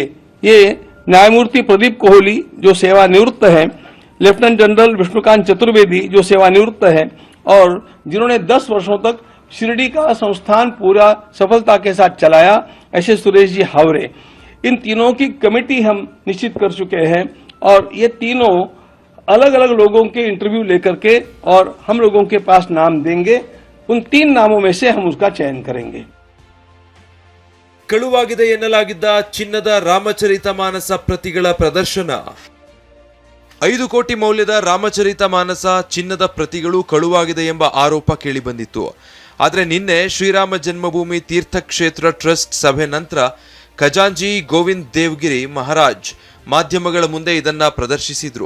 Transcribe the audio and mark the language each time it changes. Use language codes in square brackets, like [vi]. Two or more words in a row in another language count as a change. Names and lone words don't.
[hi] ये न्यायमूर्ति प्रदीप कोहली जो सेवानिवृत्त है, लेफ्टिनेंट जनरल विष्णुकांत चतुर्वेदी जो सेवानिवृत्त है और जिन्होंने 10 वर्षों तक शिरडी का संस्थान पूरा सफलता के साथ चलाया, ऐसे सुरेश जी हावरे. इन तीनों की कमेटी हम निश्चित कर चुके हैं और ये तीनों अलग अलग लोगों के इंटरव्यू लेकर के और हम लोगों के पास नाम देंगे. उन 3 नामों में से हम उसका चयन करेंगे. [kn] ಕಳುವಾಗಿದೆ ಎನ್ನಲಾಗಿದ್ದ ಚಿನ್ನದ ರಾಮಚರಿತ ಮಾನಸ ಪ್ರತಿಗಳ ಪ್ರದರ್ಶನ. 5 ಕೋಟಿ ಮೌಲ್ಯದ ರಾಮಚರಿತ ಮಾನಸ ಚಿನ್ನದ ಪ್ರತಿಗಳು ಕಳುವಾಗಿದೆ ಎಂಬ ಆರೋಪ ಕೇಳಿಬಂದಿತ್ತು. ಆದರೆ ನಿನ್ನೆ ಶ್ರೀರಾಮ ಜನ್ಮಭೂಮಿ ತೀರ್ಥಕ್ಷೇತ್ರ ಟ್ರಸ್ಟ್ ಸಭೆ ನಂತರ ಖಜಾಂಜಿ ಗೋವಿಂದ್ ದೇವ್ಗಿರಿ ಮಹಾರಾಜ್ ಮಾಧ್ಯಮಗಳ ಮುಂದೆ ಇದನ್ನ ಪ್ರದರ್ಶಿಸಿದ್ರು.